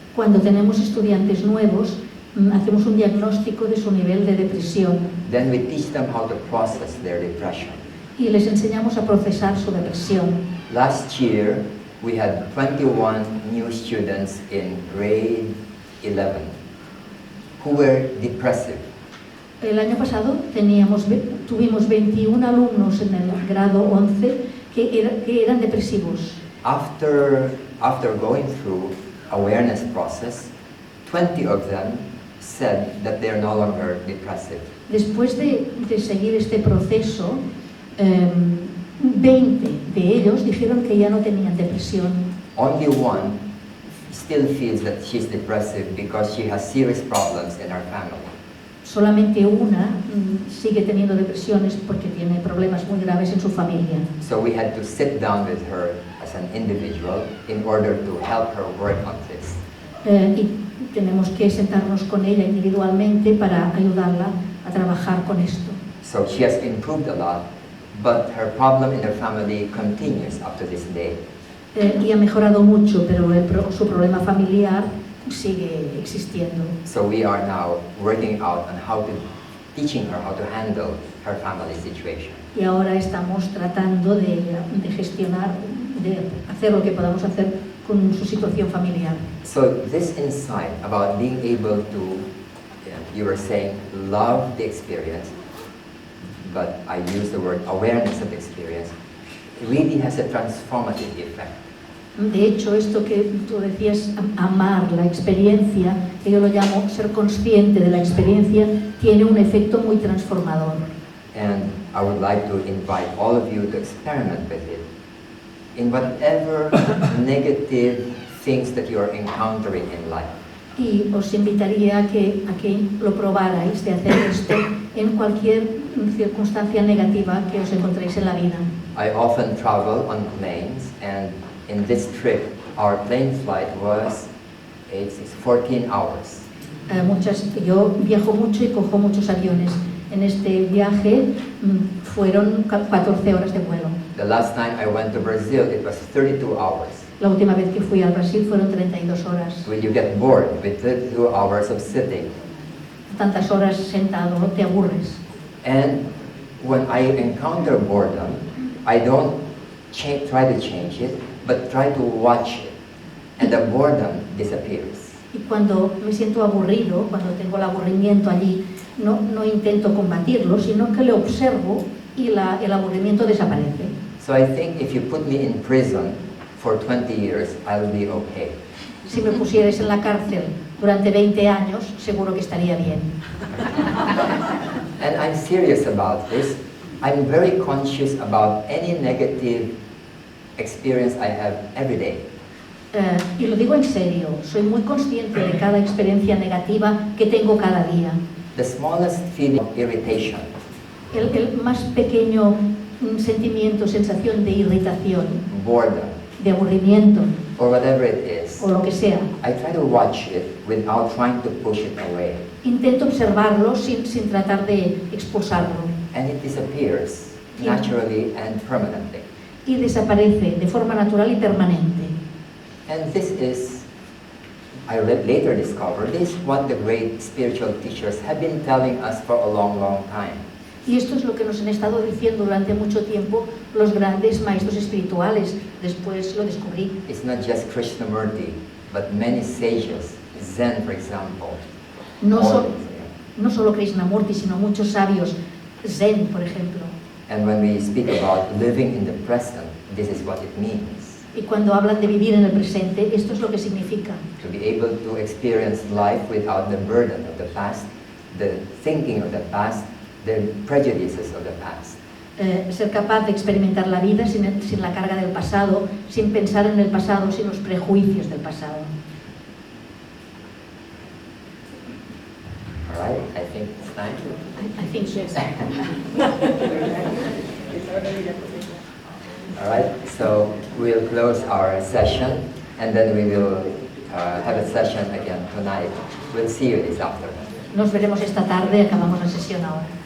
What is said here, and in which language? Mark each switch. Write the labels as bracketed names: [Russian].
[Spanish] Cuando tenemos estudiantes nuevos, hacemos un diagnóstico de su nivel de depresión. [English] Then we teach them how to process their depression. [Spanish] Y les enseñamos a procesar su depresión. [English] Last year, we had 21 new students in grade 11 who were depressive. [Spanish] El año pasado tuvimos 21 alumnos en el grado 11 que eran depresivos. [English] After going through awareness process, 20 of them said that they are no longer depressive. [Spanish] Después de seguir este proceso, 20 de ellos dijeron que ya no tenían depresión. [English] Only one still feels that she's depressive because she has serious problems in her family. [Spanish] Solamente una sigue teniendo depresiones porque tiene problemas muy graves en su familia. [English] So we had to sit down with her as an individual in order to help her work on this. [Spanish] Y tenemos que sentarnos con ella individualmente para ayudarla a trabajar con esto. [English] So she has improved a lot, but her problem in her family continues up to this day. [Spanish] Y ha mejorado mucho, pero su problema familiar sigue existiendo. [English] So we are now working out on teaching her how to handle her family situation. [Spanish] Y ahora estamos tratando de gestionar, de hacer lo que podamos hacer con su situación familiar. [English] So this insight about being able to, you were saying, love the experience, but I use the word awareness of the experience, really has a transformative effect. [Spanish] De hecho, esto que tú decías, amar la experiencia, que yo lo llamo ser consciente de la experiencia, tiene un efecto muy transformador. [English] And I would like to invite all of you to experiment with it in whatever negative things that you are encountering in life. [Spanish] Y os invitaría a que lo probarais de hacer esto en cualquier circunstancia negativa que os encontréis en la vida. [English] I often travel on planes, and in this trip, our plane flight was 14 hours. [Spanish] Yo viajo mucho y cojo muchos aviones. En este viaje fueron 14 horas de vuelo. [English] The last time I went to Brazil, it was 32 hours. [Spanish] La última vez que fui al Brasil fueron 32 horas. [English] When you get bored with 32 hours of sitting. [Spanish] Tantas horas sentado, te aburres. [English] And when I encounter boredom, I don't try to change it, but try to watch it, and the boredom disappears. [Spanish] Y cuando me siento aburrido, cuando tengo el aburrimiento allí, no intento combatirlo, sino que le observo y el aburrimiento desaparece. [English] So I think if you put me in prison for 20 years, I'll be okay. [Spanish] Si me pusierais en la cárcel durante 20 años, seguro que estaría bien. [English] And I'm serious about this. I'm very conscious about any negative experience I have every day. [Spanish] Y lo digo en serio, soy muy consciente de cada experiencia negativa que tengo cada día. [English] The smallest feeling of irritation. [Spanish] El más pequeño sentimiento, sensación de irritación, [English] boredom, [Spanish] de aburrimiento, [English] or whatever it is, [Spanish] o lo que sea. [English] I try to watch it without trying to push it away. [Spanish] Intento observarlo sin tratar de expulsarlo. [English] And it disappears naturally and permanently. [Spanish] Y desaparece de forma natural y permanente. [English] And this is, I later discovered, this is what the great spiritual teachers have been telling us for a long, long time. [Spanish] Y esto es lo que nos han estado diciendo durante mucho tiempo los grandes maestros espirituales. Después lo descubrí. [English] It's not just Krishnamurti, but many sages, Zen, for example. [Spanish] No solo Krishnamurti, sino muchos sabios, Zen, por ejemplo. [English] And when we speak about living in the present, this is what it means. [Spanish] Y cuando hablan de vivir en el presente, esto es lo que significa. [English] To be able to experience life without the burden of the past, the thinking of the past, the prejudices of the past. [Spanish] Ser capaz de experimentar la vida sin la carga del pasado, sin pensar en el pasado, sin los prejuicios del pasado. [English] All right, I think it's time. I think so. All right, so we'll close our session, and then we will have a session again tonight. We'll see you this afternoon. [Spanish] Nos veremos esta tarde, acabamos la sesión ahora.